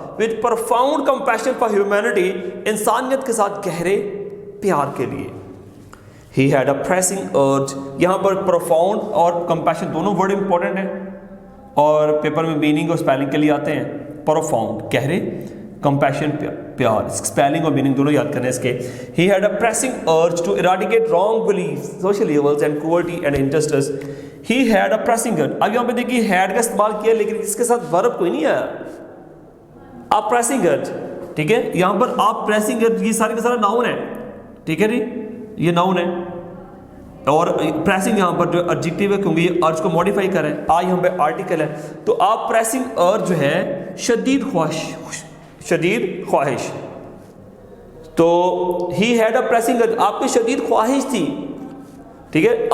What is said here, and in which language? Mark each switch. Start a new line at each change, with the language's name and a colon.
English: with profound compassion for humanity،
Urdu: انسانیت کے ساتھ گہرے پیار کے لیے.
English: he had a pressing urge،
Urdu: یہاں پر profound اور compassion دونوں ورڈ امپورٹنٹ ہیں اور پیپر میں میننگ اور اسپیلنگ کے لیے آتے ہیں. profound گہرے، compassion پیار, spelling اور meaning دونوں یاد کرنے اس کے.
English: He had a pressing urge to eradicate wrong beliefs, social evils and cruelty and injustice. He had a pressing urge.
Urdu: اب یہاں پہ دیکھیے had کا استعمال کیا لیکن اس کے ساتھ verb کوئی نہیں آیا.
English: a pressing urge,
Urdu: ٹھیک ہے, یہاں پر آپ pressing urge یہ سارے کا سارا ناؤن ہے, ٹھیک ہے جی, یہ ناؤن ہے. اور پریسنگ یہاں پر جو ایڈجیکٹیو ہے کیونکہ یہ ارج کو موڈیفائی کر رہے ہیں, آ یہاں پہ آرٹیکل ہے, تو آپ پریسنگ ارج جو ہے شدید خواہش, تو
English: he had a pressing urge,
Urdu: آپ کی شدید خواہش تھی, ٹھیک ہے.